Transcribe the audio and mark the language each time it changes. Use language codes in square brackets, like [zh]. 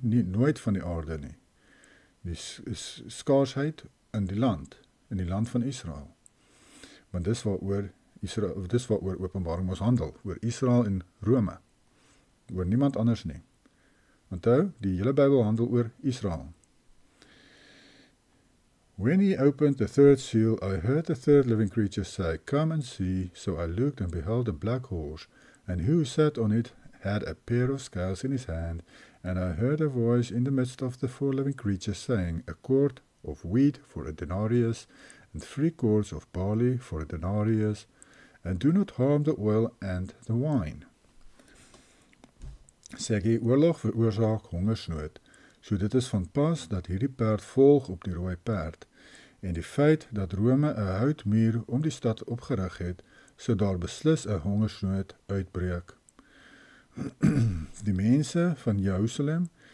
[af] Nooit van die aarde nie. Die skaarsheid in die land van Israel. Want dis waaroor Openbaring ons handel, oor Israel en Rome, oor niemand anders nie. Onthou, die hele Bybel handel oor Israel. [en] When he opened the third seal, I heard the third living creature say, Come and see. So I looked and beheld a black horse, and he who sat on it had a pair of scales in his hand, and I heard a voice in the midst of the 4 living creatures saying, A quart of wheat for a denarius, and 3 quarts of barley for a denarius, and do not harm the oil and the wine. [af] Sê jy, oorlog veroorsaak hongersnood, so dit is van pas dat hierdie perd volg op die rooi perd, en die feit dat Rome 'n houtmuur om die stad opgerig het, so daar beslis 'n hongersnood uitbreek. Die mense van Jerusalem